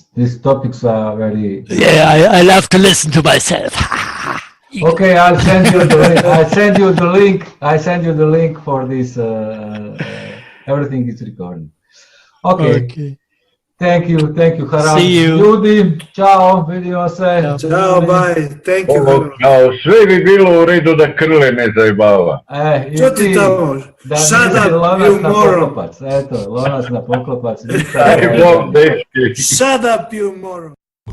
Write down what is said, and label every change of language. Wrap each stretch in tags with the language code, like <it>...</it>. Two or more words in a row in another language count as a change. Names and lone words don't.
<en>These topics are very. Yeah, I love to listen to myself. Okay, I'll send you the link. I send you the link for this. Everything is recorded. Okay. Thank you, Harald. See you.</en> <sr>Ljudi, ciao, vidimo se.</sr> <en>Ciao, bye. Thank you.</en> <sr>Kao, sve bi bilo u redu da Krle ne zajebava. I Čo ti tamo? da</sr> <en>Shut</en> <sr>nisi</sr> <en>up,</en> <sr>lonac</sr> <en>you</en> <sr>na</sr> <en>moron.</en> <sr>poklopac. Eto, lonac na poklopac.</sr> <hr>Aj, bom, dečki.</hr> <en>Shut up, you moron.</en>